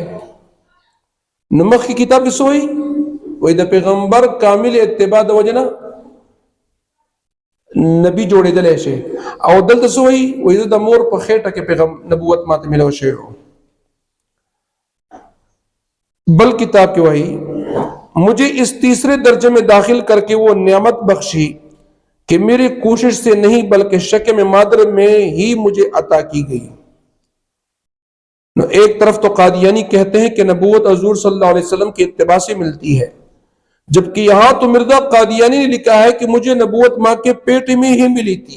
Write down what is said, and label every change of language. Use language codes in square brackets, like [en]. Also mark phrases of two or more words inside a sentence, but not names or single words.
[ps] نو مخکې کتاب کې څه وایي؟ وایي د پیغمبر کامل اتباع د وجه نه نبی جوړېدلی شي، او دلته څه وایي؟ وایي د مور په خېټه کې نبوت ماته ملو شوی و۔ بل کتاب [ur] کی وحی مجھے اس تیسرے درجے میں داخل کر کے وہ نعمت بخشی کہ میری کوشش سے نہیں بلکہ شکم مادر میں ہی مجھے عطا کی گئی۔ ایک طرف تو قادیانی کہتے ہیں کہ نبوت حضور صلی اللہ علیہ وسلم کی اتباع سے ملتی ہے، جبکہ یہاں تو مرزا قادیانی نے لکھا ہے کہ مجھے نبوت ماں کے پیٹ میں ہی ملی تھی۔